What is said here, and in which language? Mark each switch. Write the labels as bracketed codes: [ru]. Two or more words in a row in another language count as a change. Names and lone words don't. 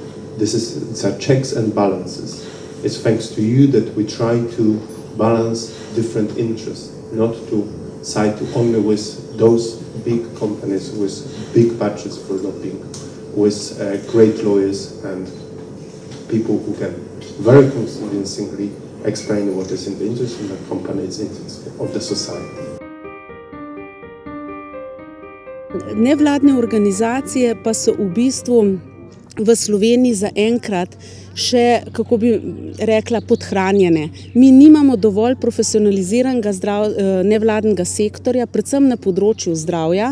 [en] It's our checks and balances. It's thanks to you that we try to balance different interests, not to side only with those big companies with big budgets for lobbying, with great lawyers and people who can very convincingly explain what is in the interest of the company's interest of the society. [sl] Nevladne organizacije pa so v bistvu v Sloveniji zaenkrat še, kako bi rekla, podhranjene. Mi nimamo dovolj profesionaliziranega nevladnega sektorja, predvsem na področju zdravja.